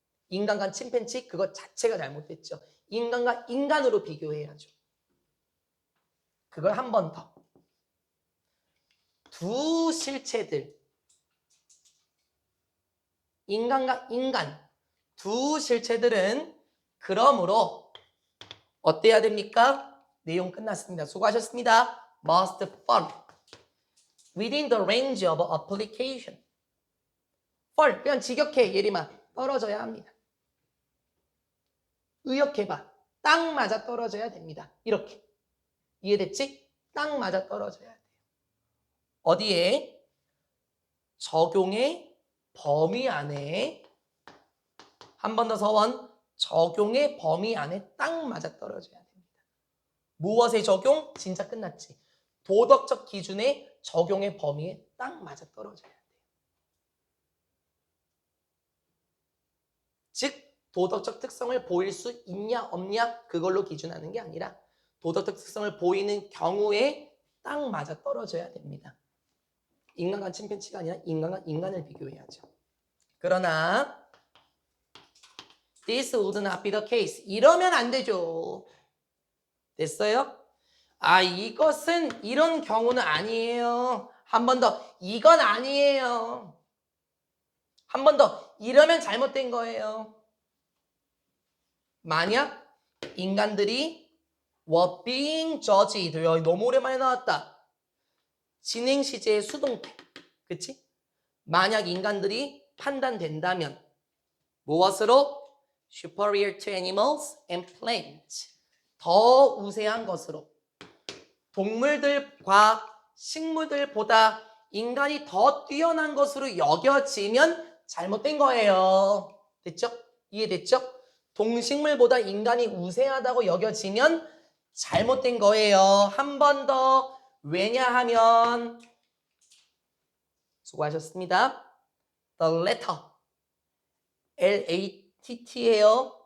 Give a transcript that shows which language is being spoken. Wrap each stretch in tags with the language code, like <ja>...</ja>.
<ko>인간과 침팬치 그것 자체가 잘못됐죠. 인간과 인간으로 비교해야죠. 그걸 한 번 더. 두 실체들, 인간과 인간, 두 실체들은 그러므로 어때야 됩니까? 내용 끝났습니다. 수고하셨습니다.</ko> <en>Must fall within the range of application.</en> <ko>fall, 그냥 직역해. 예림아, 떨어져야 합니다. 의역해봐. 딱 맞아 떨어져야 됩니다. 이렇게. 이해됐지? 딱 맞아 떨어져야 돼요. 어디에? 적용의 범위 안에, 한 번 더 서원, 적용의 범위 안에 딱 맞아 떨어져야 됩니다. 무엇의 적용? 진짜 끝났지. 도덕적 기준의 적용의 범위에 딱 맞아 떨어져야 돼요. 즉 도덕적 특성을 보일 수 있냐 없냐 그걸로 기준하는 게 아니라 도덕적 특성을 보이는 경우에 딱 맞아 떨어져야 됩니다. 인간과 침팬치가 아니라 인간과 인간을 비교해야죠. 그러나</ko> <en>This would not be the case.</en> <ko>이러면 안 되죠. 됐어요? 아, 이것은 이런 경우는 아니에요. 한 번 더. 이건 아니에요. 한 번 더. 이러면 잘못된 거예요. 만약 인간들이</ko> <en>were being judged.</en> <ko>너무 오랜만에 나왔다. 진행 시제의 수동태. 그치? 만약 인간들이 판단된다면 무엇으로?</ko> <en>superior to animals and plants.</en> <ko>더 우세한 것으로. 동물들과 식물들보다 인간이 더 뛰어난 것으로 여겨지면 잘못된 거예요. 됐죠? 이해됐죠? 동식물보다 인간이 우세하다고 여겨지면 잘못된 거예요. 한 번 더. 왜냐하면 수고하셨습니다.</ko> <en>The letter LATT예요.</en>